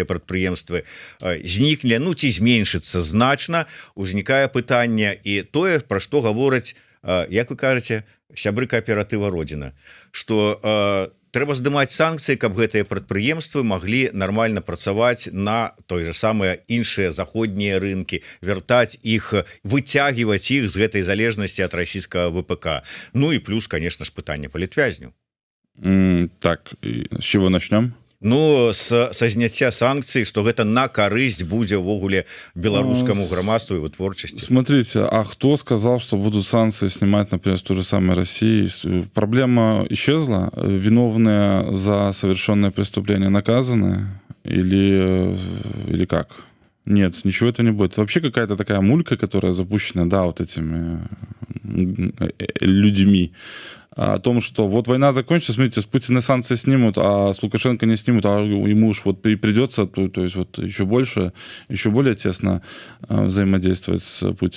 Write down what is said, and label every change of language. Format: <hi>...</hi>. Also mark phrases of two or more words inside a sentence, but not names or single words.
<be>прадпрыемствы, знікне, ці зменшыцца значна, узнікае пытанне і тое, пра што гавораць, як вы кажаце, сябры кааператыва Родзіна, што трэба здымаць санкцыі, каб гэтыя прадпрыемствы маглі нармальна працаваць на той же самыя іншыя заходнія рынкі, вяртаць іх, выцягваць іх з гэтай залежнасці ад расійскага ВПК. І плюс, конечно ж, пытанне палітвязню.</be> <ru>Так, с чего начнем?</ru> <be>Ну са зняцця санкцый, что гэта на карысць будзе ўвогуле беларускаму грамадству і вытворчасці.</be> <ru>Смотрите, а кто сказал, что будут санкции снимать, например, с той же самой России? Проблема исчезла? Виновные за совершенное преступление наказаны? Или как? Нет, ничего это не будет. Вообще какая-то такая мулька, которая запущена, да, вот этими людьми, о том, что вот война закончится, смотрите, с Путина санкции снимут, а с Лукашенко не снимут, а ему уж вот придется, то есть вот еще более тесно взаимодействовать с Путиным.</ru>